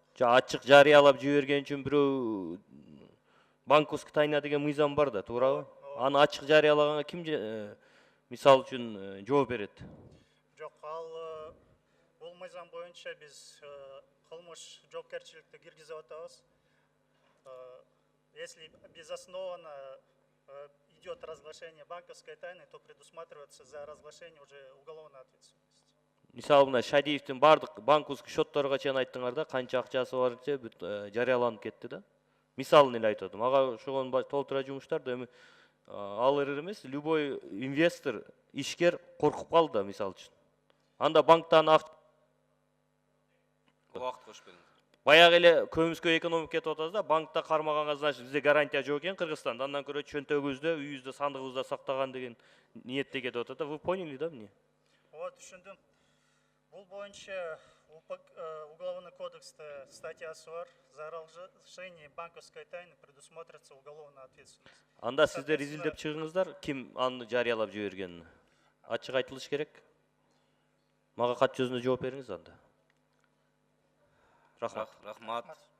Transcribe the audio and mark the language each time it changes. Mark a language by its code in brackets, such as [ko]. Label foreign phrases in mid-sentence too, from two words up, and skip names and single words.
[ky] Ачык жарыялап жиберген үчүн бирөө [ru] банковский тайна [ky] деген мыйзам бар да, туурабы? Аны ачык жарыялаганга ким мисалы үчүн жооп берет? Жок, бул мыйзам боюнча биз кылмыш жоопкерчиликти киргизип атабыз. [ru] Если безоснованно идет разглашение банковской тайны, то предусматривается за разглашение уже уголовная ответственность. [ky] Мисалы мына Шадиевдин баардык [ru] банковский счетторго [ky] чейин айттыңар да, канча акчасы бар же жарыяланып кетти да. Мисалын эле айтып атам. Ага ошогон толтура жумуштар да эми ал эле эмес, любой инвестор, ишкер коркуп калды да, мисалы үчүн. Анда банктан убакыт кош бериңиз. Баягы эле көмүскө экономика кетип атабыз да, банкта кармаганга значит бизде гарантия жок экен Кыргызстанда. Андан көрө чөнтөгүбүздө, үйүбүздө, сандыгыбызда сактаган деген ниетте кетип атат да. [ru] Вы поняли, да, мне? [ky] Ооба, түшүндүм. Бул боюнча [ru] уголовный кодексте [ky] статьясы бар. [ru] За разглашение банковской тайны предусматривается уголовная ответственность. [ky] Анда сиздер изилдеп чыгыңыздар, ким аны жарыялап жибергенин. Ачык айтылыш керек. Мага кат жүзүндө жооп бериңиз анда. Рахмат. Рахмат.